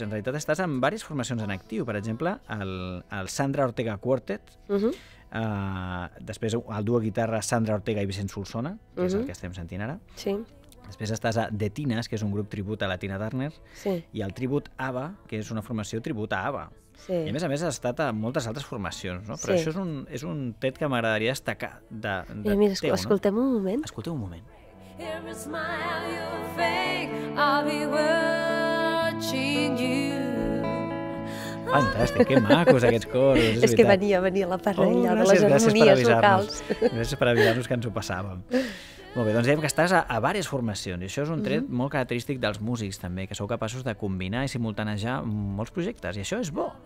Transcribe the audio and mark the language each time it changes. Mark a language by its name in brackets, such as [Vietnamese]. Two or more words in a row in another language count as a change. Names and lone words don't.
[Catalan] En realitat estàs en diverses formacions en actiu. Per exemple, el Sandra Ortega Quartet, després el duo guitarra Sandra Ortega i Vicent Solsona, que és el que estem sentint ara. Sí. Després estàs a The Tines, que és un grup tribut a la Tina Turner, i el tribut ABBA, que és una formació tribut a ABBA. I a més has estat a moltes altres formacions, no? Però això és un tret que m'agradaria destacar de teu, no? Escoltem un moment. Escolteu un moment. [English] Every smile you fake, I'll be watching you. [Catalan] Fantàstic, que macos aquests coros. És que venia la parella de les harmonies vocals. Gràcies per avisar-nos que ens ho passàvem. Molt bé, doncs dèiem que estàs a diverses formacions, i això és un tret molt característic dels músics també, que sou capaços de combinar i simultanejar molts projectes, i això és bo.